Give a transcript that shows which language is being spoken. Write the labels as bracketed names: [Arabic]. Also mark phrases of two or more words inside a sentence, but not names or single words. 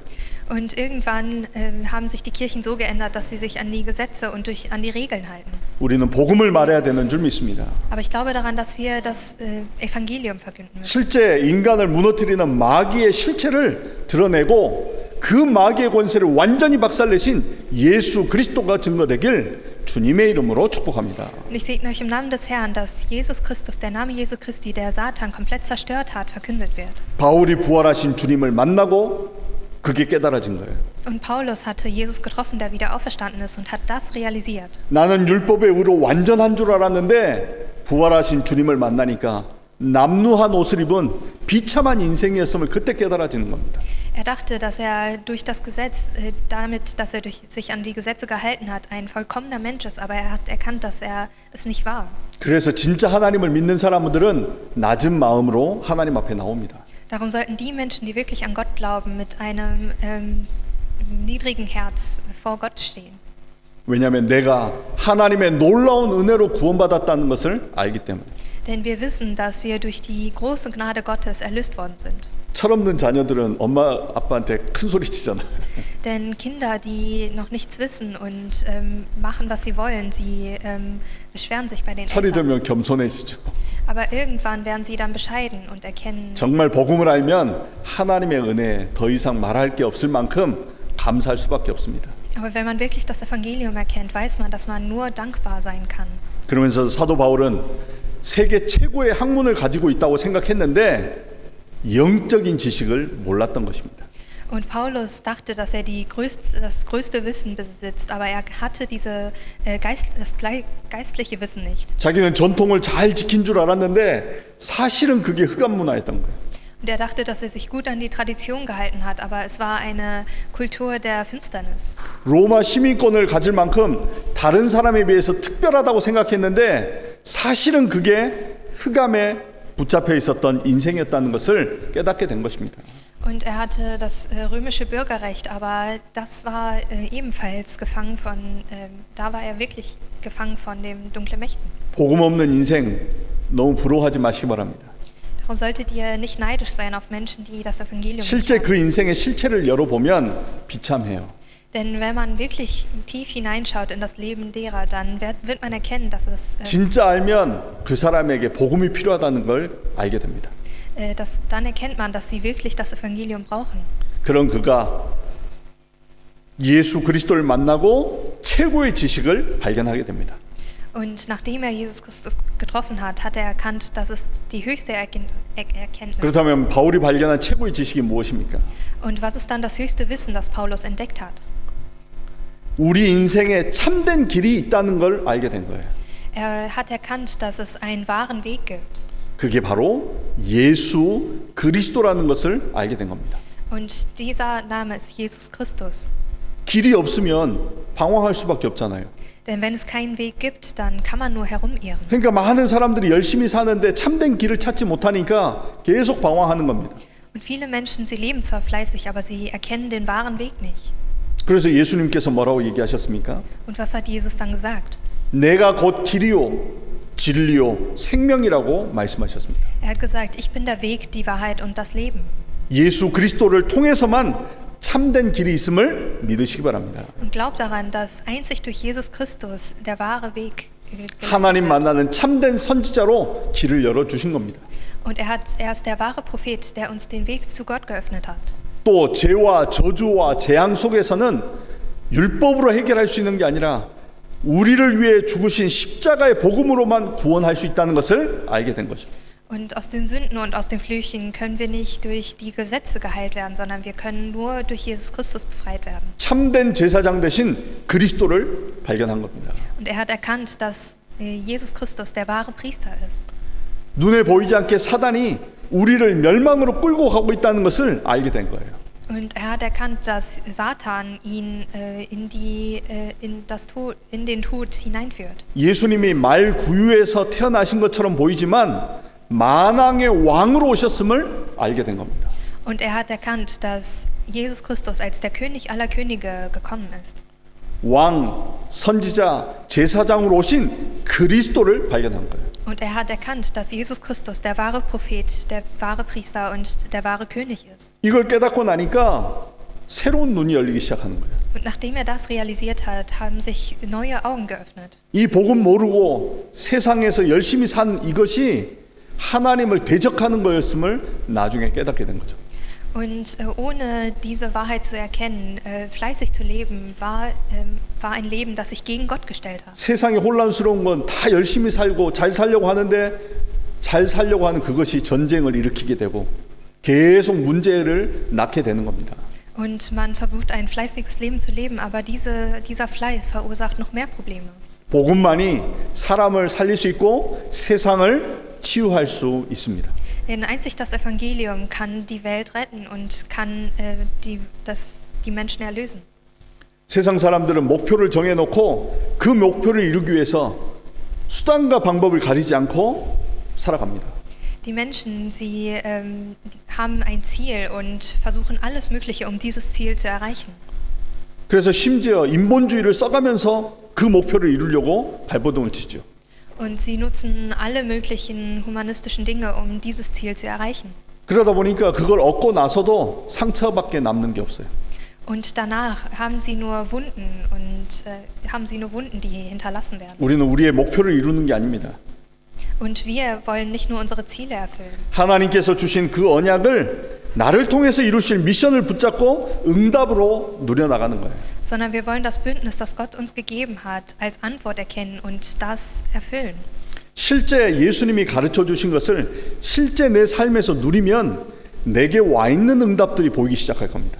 [German] Und irgendwann haben sich die Kirchen so geändert, dass sie sich an die Gesetze und an die Regeln halten. [Korean] 우리는 복음을 말해야 되는 줄 믿습니다. [German] Aber ich glaube daran, dass wir das Evangelium verkünden müssen. [Korean] 실제 인간을 무너뜨리는 마귀의 실체를 드러내고 그 마귀의 권세를 완전히 박살내신 예수 그리스도가 증거되길 주님의 이름으로 축복합니다. [German] Und ich segne euch im Namen des Herrn, dass Jesus Christus, der Name Jesu Christi, der Satan komplett zerstört hat, verkündet wird. [Korean] 바울이 부활하신 주님을 만나고 그게 깨달아진 거예요. [German] Und Paulus hatte Jesus getroffen, der wieder auferstanden ist und hat das realisiert. [Korean] 나는 율법의 의로 완전한 줄 알았는데 부활하신 주님을 만나니까 남루한 옷을 입은 비참한 인생이었음을 그때 깨달아지는 겁니다. [German] Er dachte, dass er durch das Gesetz, damit, dass er sich an die Gesetze gehalten hat, ein vollkommener Mensch ist, aber er hat erkannt, dass er es nicht war. [Korean] 그래서 진짜 하나님을 믿는 사람들은 낮은 마음으로 하나님 앞에 나옵니다. [German] Darum sollten die Menschen, die wirklich an Gott glauben, mit einem niedrigen Herz vor Gott stehen. [Korean] 왜냐하면 내가 하나님의 놀라운 은혜로 구원받았다는 것을 알기 때문에. [German] Denn wir wissen, dass wir durch die große Gnade Gottes erlöst worden sind. [Korean] 철없는 자녀들은 엄마 아빠한테 큰 소리 치잖아요. [German] Denn Kinder, die noch nichts wissen und machen, was sie wollen, sie beschweren sich bei den [Korean] 철이 [German] Eltern. [Korean] 들면 겸손해지죠. [German] Aber irgendwann werden sie dann bescheiden und erkennen, [Korean] 정말 복음을 알면 하나님의 은혜 더 이상 말할 게 없을 만큼 감사할 수밖에 없습니다. [German] aber wenn man wirklich das Evangelium erkennt, weiß man, dass man nur dankbar sein kann. [Korean] 그러면서 사도 바울은 세계 최고의 학문을 가지고 있다고 생각했는데 영적인 지식을 몰랐던 것입니다. [German] Und Paulus dachte, dass er das größte Wissen besitzt, aber er hatte das geistliche Wissen nicht. [Korean] 자기는 전통을 잘 지킨 줄 알았는데 사실은 그게 흑암 문화였던 거예요. [German] Und er dachte, dass er sich gut an die Tradition gehalten hat, aber es war eine Kultur der Finsternis. [Korean] 로마 시민권을 가질 만큼 다른 사람에 비해서 특별하다고 생각했는데 사실은 그게 흑암에 붙잡혀 있었던 인생이었다는 것을 깨닫게 된 것입니다. [German] Und er hatte das römische Bürgerrecht, aber das war ebenfalls gefangen von, da war er wirklich gefangen von den dunklen Mächten. [Korean] 복음 없는 인생 너무 부러워하지 마시기 바랍니다. [German] Darum solltet ihr nicht neidisch sein auf Menschen, die das Evangelium nicht [Korean] 실제 [German] haben. [Korean] 그 인생의 실체를 열어보면 비참해요. [German] Denn wenn man wirklich tief hineinschaut in das Leben derer, dann wird man erkennen, dass es [Korean] 진짜 알면 그 사람에게 복음이 필요하다는 걸 알게 됩니다. [German] dann erkennt man, dass sie wirklich das Evangelium brauchen. [Korean] 그런 그가 예수 그리스도를 만나고 최고의 지식을 발견하게 됩니다. [German] Und nachdem er Jesus Christus getroffen hat, hat er erkannt, dass es die höchste Erkenntnis ist. [Korean] 그렇다면 바울이 발견한 최고의 지식이 무엇입니까? [German] Und was ist dann das höchste Wissen, das Paulus entdeckt hat? [Korean] 우리 인생에 참된 길이 있다는 걸 알게 된 거예요. [German] Er hat erkannt, dass es einen wahren Weg gibt. [Korean] 그게 바로 예수 그리스도라는 것을 알게 된 겁니다. [German] Und dieser Name ist Jesus Christus. [Korean] 길이 없으면 방황할 수밖에 없잖아요. [German] Denn wenn es keinen Weg gibt, dann kann man nur herumirren. [Korean] 그러니까 많은 사람들이 열심히 사는데 참된 길을 찾지 못하니까 계속 방황하는 겁니다. [German] Und viele Menschen, sie leben zwar fleißig, aber sie erkennen den wahren Weg nicht. [Korean] 그래서 예수님께서 뭐라고 얘기하셨습니까? [German] Und was hat Jesus dann gesagt? [Korean] 내가 곧 길이요 진리요 생명이라고 말씀하셨습니다. [German] Er hat gesagt, ich bin der Weg, die Wahrheit und das Leben. [Korean] 예수 그리스도를 통해서만 참된 길이 있음을 믿으시기 바랍니다. [German] Und glaubt daran, dass einzig durch Jesus Christus der wahre Weg [Korean] 하나님 만나는 참된 선지자로 길을 열어주신 겁니다. [German] Und er ist der wahre Prophet, der uns den Weg zu Gott geöffnet hat. [Korean] 또 죄와 저주와 재앙 속에서는 율법으로 해결할 수 있는 게 아니라 우리를 위해 죽으신 십자가의 복음으로만 구원할 수 있다는 것을 알게 된 것입니다. [German] Und aus den Sünden und aus den Flüchen können wir nicht durch die Gesetze geheilt werden, sondern wir können nur durch Jesus Christus befreit werden. [Korean] 참된 제사장 대신 그리스도를 발견한 겁니다. [German] Und er hat erkannt, dass Jesus Christus der wahre Priester ist. [Korean] 눈에 보이지 않게 사단이 우리를 멸망으로 끌고 가고 있다는 것을 알게 된 거예요. [German] Und er hat erkannt, dass Satan ihn in den Tod hineinführt. [Korean] 예수님이 말 구유에서 태어나신 것처럼 보이지만 만왕의 왕으로 오셨음을 알게 된 겁니다. [German] Und er hat erkannt, dass Jesus Christus als der König aller Könige gekommen ist. [Korean] 왕, 선지자, 제사장으로 오신 그리스도를 발견한 거예요. [German] Und er hat erkannt, dass Jesus Christus der wahre Prophet, der wahre Priester und der wahre König ist. [Korean] 이걸 깨닫고 나니까 새로운 눈이 열리기 시작하는 거예요. [German] Und nachdem er das realisiert hat, haben sich neue Augen geöffnet. [Korean] 이 복음 모르고 세상에서 열심히 산 이것이 하나님을 대적하는 거였음을 나중에 깨닫게 된 거죠. [German] Und ohne diese Wahrheit zu erkennen, fleißig zu leben, war ein Leben, das sich gegen Gott gestellt hat. [Korean] 세상이 혼란스러운 건 다 열심히 살고 잘 살려고 하는데 잘 살려고 하는 그것이 전쟁을 일으키게 되고 계속 문제를 낳게 되는 겁니다. [German] Und man versucht ein fleißiges Leben zu leben, aber dieser Fleiß verursacht noch mehr Probleme. [Korean] 복음만이 사람을 살릴 수 있고 세상을 치유할 수 있습니다. [German] Denn einzig das Evangelium kann die Welt retten und kann die Menschen erlösen. [Korean] 세상 사람들은 목표를 정해놓고 그 목표를 이루기 위해서 수단과 방법을 가리지 않고 살아갑니다. [German] Die Menschen, sie haben ein Ziel und versuchen alles Mögliche, um dieses Ziel zu erreichen. [Korean] 그래서 심지어 인본주의를 써가면서 그 목표를 이루려고 발버둥을 치죠. [German] Und sie nutzen alle möglichen humanistischen Dinge, um dieses Ziel zu erreichen. [Korean] 그러다 보니까 그걸 얻고 나서도 상처밖에 남는 게 없어요. [German] Und danach haben sie nur Wunden die hinterlassen werden. [Korean] 우리는 우리의 목표를 이루는 게 아닙니다. [German] Und wir wollen nicht nur unsere Ziele erfüllen. [Korean] 하나님께서 주신 그 언약을 나를 통해서 이루실 미션을 붙잡고 응답으로 누려나가는 거예요. [German] Sondern wir wollen das Bündnis, das Gott uns gegeben hat, als Antwort erkennen und das erfüllen. [Korean] 실제 예수님이 가르쳐 주신 것을 실제 내 삶에서 누리면 내게 와 있는 응답들이 보이기 시작할 겁니다.